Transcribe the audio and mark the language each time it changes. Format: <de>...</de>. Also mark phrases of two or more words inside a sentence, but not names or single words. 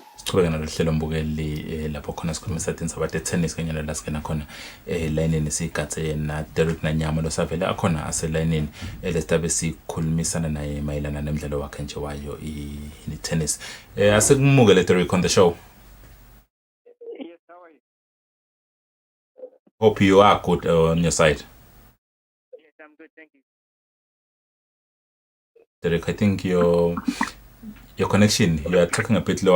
<ss>siqhubeka nalohlelo mbukeli lapho khona sikhulumisa indzaba tennis kanye nala singena khona elayinini sigathe na Derek Nanyama losavele akhona aselayinini lesitabe sikhulumisana naye mayelana nemidlalo wakhe nje wayo i-tennis. Asikumukele Derek</ss> <en>on the show. Yes, how are you? Hope you are good on your side. Yes, I'm good, thank you. Derek, I think your connection, you are talking a bit low.</en>